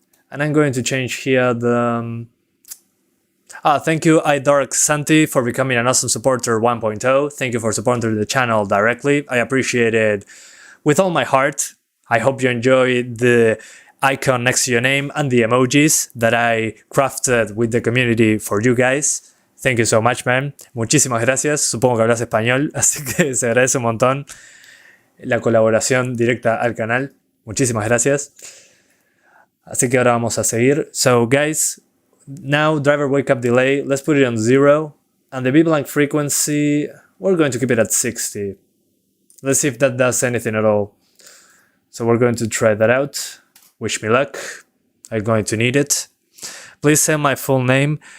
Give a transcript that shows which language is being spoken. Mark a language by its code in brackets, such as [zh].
[en] And I'm going to change here the... thank you iDark Santi for becoming an awesome supporter 1.0. Thank you for supporting the channel directly. I appreciate it with all my heart. I hope you enjoyed the icon next to your name and the emojis that I crafted with the community for you guys. Thank you so much, man. [es] Muchísimas gracias. Supongo que hablas español, así que se agradece un montón la colaboración directa al canal. Muchísimas gracias. Así que ahora vamos a seguir. [en] So, guys, now driver wake up delay, let's put it on 0. And the blank frequency, we're going to keep it at 60. Let's see if that does anything at all. So we're going to try that out. Wish me luck. I'm going to need it. Please say my full name.